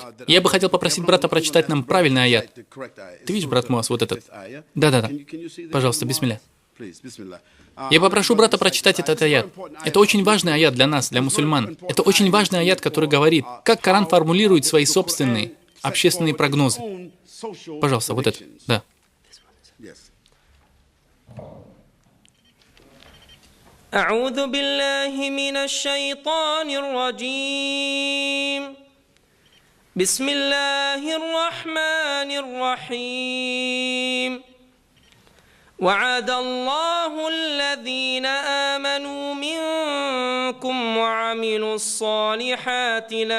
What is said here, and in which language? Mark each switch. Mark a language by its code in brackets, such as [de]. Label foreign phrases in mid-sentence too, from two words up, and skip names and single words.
[ru] Я бы хотел попросить брата прочитать нам правильный аят. Ты видишь, брат Муаз, вот этот? Да. Пожалуйста, бисмилля. Я попрошу брата прочитать этот аят. Это очень важный аят для нас, для мусульман. Это очень важный аят, который говорит, как Коран формулирует свои собственные общественные прогнозы. Пожалуйста, вот это. Да. [ar] أعوذ بالله من الشيطان الرجيم بسم الله الرحمن الرحيم وعد الله الذين آمنوا منكم وعملوا الصالحات